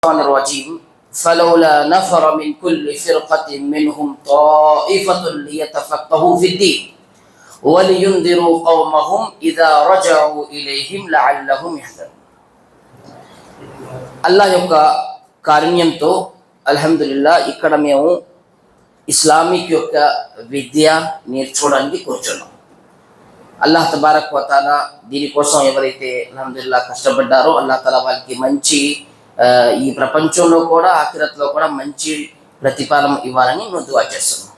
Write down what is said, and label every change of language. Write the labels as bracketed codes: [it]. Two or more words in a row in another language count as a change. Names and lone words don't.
[ar] الرجيم فلولا نفر من كل فرقة منهم طائفة ليتفقهوا في الدين ولينذروا قومهم إذا رجعوا إليهم لعلهم يحذرون. [te] అల్లాహ్ యొక్క కారుణ్యంతో అల్హమ్దులిల్లాహ్ ఇక్కడ మేము ఇస్లామిక్ యొక్క విద్య నేర్చుకోవడానికి కూర్చున్నాం. [ar] الله تبارك وتعالى [te] దీనికోసం ఎవరైతే అల్హమ్దులిల్లాహ్ కష్టపడ్డారో అల్లాహ్ తఆలా వాళ్ళకి మంచి ఈ ప్రపంచంలో కూడా ఆఖిరత్లో కూడా మంచి ప్రతిఫలం ఇవ్వాలని నేను దుఆ చేస్తున్నాను.